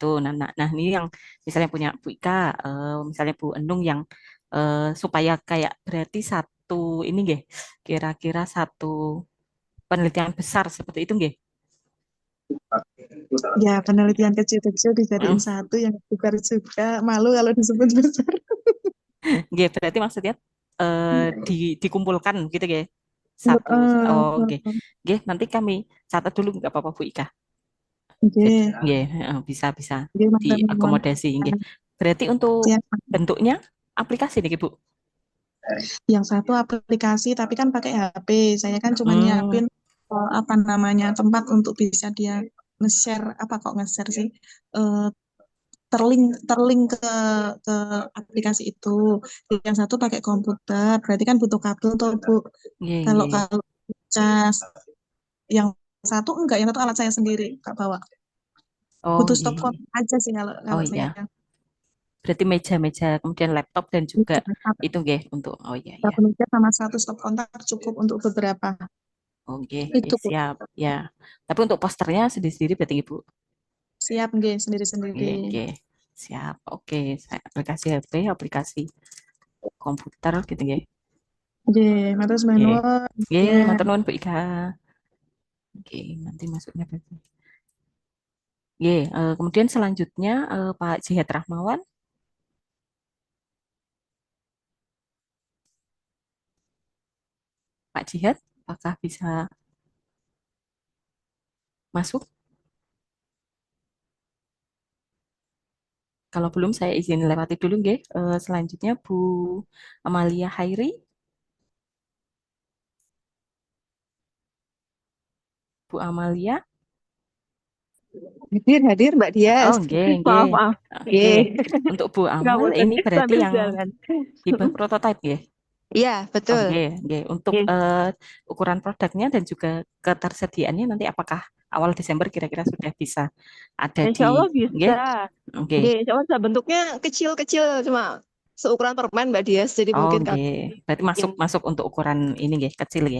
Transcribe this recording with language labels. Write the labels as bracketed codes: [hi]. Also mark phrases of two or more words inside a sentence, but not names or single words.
[id] Nah, ini yang misalnya punya Bu Ika, misalnya Bu Enung yang supaya kayak berarti satu ini nggih, kira-kira satu penelitian besar seperti itu nggih. Ya, penelitian kecil-kecil dijadiin Mm. satu yang besar juga. Malu kalau disebut besar. Nggih, berarti maksudnya dikumpulkan gitu ya. Satu. Oh, nggih. Nggih, nanti kami catat dulu nggak apa-apa Bu Ika. Oke, Nggih, bisa bisa oke, teman-teman. diakomodasi nggih. Berarti untuk Siap. bentuknya aplikasi nih Bu. Yang satu aplikasi, tapi kan pakai HP. Saya kan cuma Hmm, nyiapin apa namanya tempat untuk bisa dia nge-share, apa kok nge-share sih? Eh, terlink ke aplikasi itu. Yang satu pakai komputer, berarti kan butuh kabel tuh Bu. nggih, Kalau nggih. kalau cas yang satu enggak, yang satu alat saya sendiri Kak bawa. Oh, Butuh nggih, stok nggih. kontak aja sih kalau Oh kalau iya. saya. Berarti meja-meja kemudian laptop dan juga itu nggih untuk oh iya iya. Satu meja sama satu stok kontak cukup untuk beberapa. Oke, Itu Bu. siap ya. Tapi untuk posternya sendiri-sendiri berarti Ibu. Siap nggih Oke, sendiri-sendiri. oke. Siap. Oke, saya aplikasi HP, aplikasi komputer gitu ya. [jv] Nggih, matur [id] Oke. [jv] nuwun. [id] Oke, Ya. [jv] matur nuwun Bu Ika. [id] Oke, nanti masuknya berarti. Oke, kemudian selanjutnya Pak Jihad Rahmawan. Pak Jihad, apakah bisa masuk? Kalau belum saya izin lewati dulu nggih. Selanjutnya Bu Amalia Hairi. Bu Amalia. Hadir Mbak Dias. [jv] Oh, nggih, nggih. [id] Maaf, maaf. Oke. Nggih. Untuk Bu Amal Ngapunten, ini berarti sambil yang jalan. hibah prototipe ya? Iya, Oh, betul. [jv] nggih, nggih. Untuk [id] Nggih. ukuran produknya dan juga ketersediaannya nanti apakah awal Desember kira-kira sudah bisa ada Insya di Allah nggih? bisa. Oke. Nggih, [ar] insya Allah [id] bisa. Bentuknya kecil-kecil, cuma seukuran permen Mbak Dias. Jadi Oh, mungkin nggih. Berarti masuk mungkin masuk untuk ukuran ini nggih, kecil ya.